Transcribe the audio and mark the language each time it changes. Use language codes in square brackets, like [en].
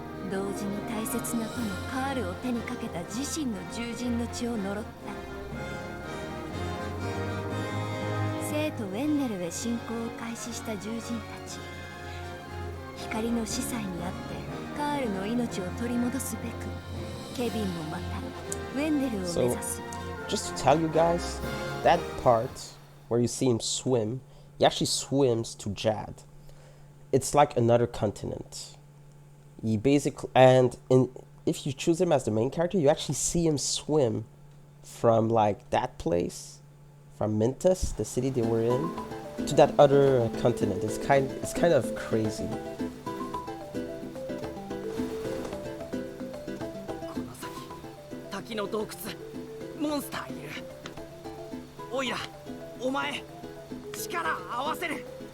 [ja] 同時に大切な友カールを手にかけた自身の獣人の血を呪った。生徒ウェンデルへ侵攻を開始した獣人たち、光の司祭にあってカールの命を取り戻すべく、ケビンもまたウェンデルを目指す。 [en] Just to tell you guys, that part where you see him swim, he actually swims to Jad. It's like another continent. He basically, if you choose him as the main character, you actually see him swim from like that place, from Mintus, the city they were in, to that other continent. It's kind of crazy. [ja] この先滝の洞窟モンスターいる。オイラお前力合わせる。